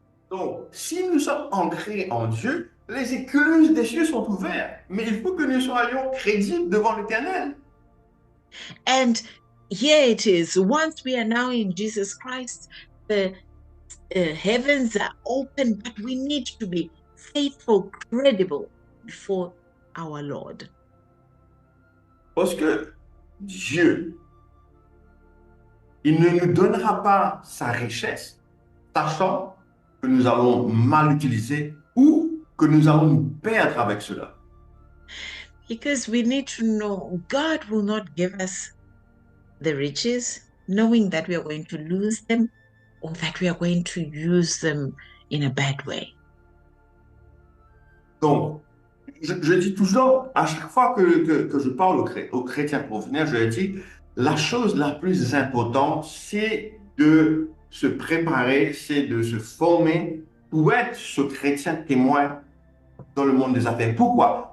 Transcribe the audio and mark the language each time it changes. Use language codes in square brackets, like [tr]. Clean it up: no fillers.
[fr] Donc, si nous sommes ancrés en Dieu, les écluses des cieux sont ouvertes. Mais il faut que nous soyons crédibles devant l'Éternel. [en] And here it is. Once we are now in Jesus Christ, the heavens are open, but we need to be faithful, credible before our Lord. [fr] Parce que Dieu, il ne nous donnera pas sa richesse, sachant que nous allons mal l'utiliser ou que nous allons nous perdre avec cela. [en] Because we need to know God will not give us the riches, knowing that we are going to lose them or that we are going to use them in a bad way. [fr] Donc, je dis toujours, à chaque fois que je parle aux chrétiens pour venir, je leur dis, la chose la plus importante, c'est de se préparer, c'est de se former pour être ce chrétien témoin dans le monde des affaires. Pourquoi?